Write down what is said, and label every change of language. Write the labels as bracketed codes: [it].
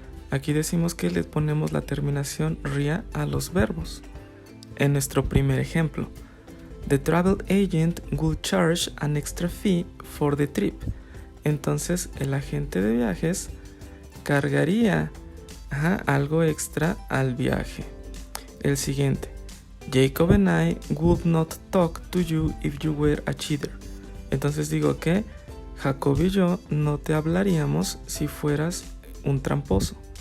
[es] Aquí decimos que le ponemos la terminación ria a los verbos. En nuestro primer ejemplo, [en] The travel agent will charge an extra fee for the trip. [es] Entonces el agente de viajes cargaría algo extra al viaje. El siguiente, [en] Jacob and I would not talk to you if you were a cheater. [es] Entonces digo que Jacob y yo no te hablaríamos si fueras un tramposo.